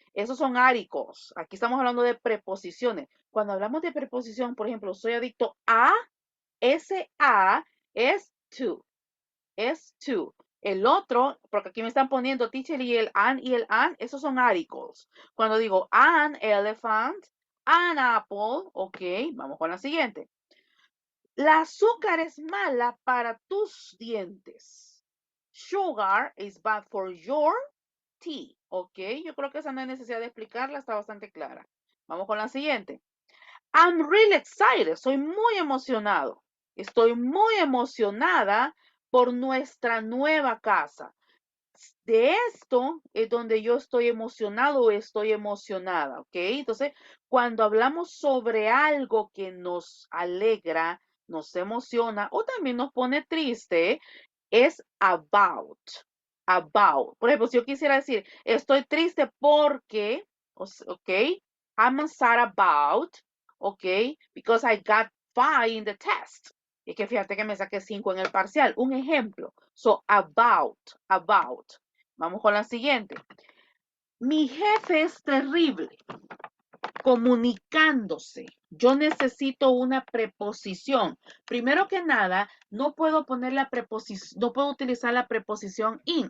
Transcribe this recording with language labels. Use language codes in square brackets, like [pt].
[es] Esos son articles. Aquí estamos hablando de preposiciones. Cuando hablamos de preposición, por ejemplo, soy adicto a, ese a es to. Es to. El otro, porque aquí me están poniendo teacher y el an, esos son articles. Cuando digo an elephant, an apple, ok, vamos con la siguiente. La azúcar es mala para tus dientes. [en] Sugar is bad for your teeth, ok. [es] Yo creo que esa no hay necesidad de explicarla, está bastante clara. Vamos con la siguiente. [en] I'm really excited. [es] Soy muy emocionado. Estoy muy emocionada por nuestra nueva casa. De esto es donde yo estoy emocionado o estoy emocionada, ¿ok? Entonces, cuando hablamos sobre algo que nos alegra, nos emociona o también nos pone triste, es about. About. Por ejemplo, si yo quisiera decir, estoy triste porque, ¿ok? [en] I'm sad about, ¿ok? Because I got 5 in the test. [es] Y que fíjate que me saqué 5 en el parcial. Un ejemplo. So, about. Vamos con la siguiente. Mi jefe es terrible comunicándose. Yo necesito una preposición. Primero que nada, no puedo poner la preposición, no puedo utilizar la preposición in.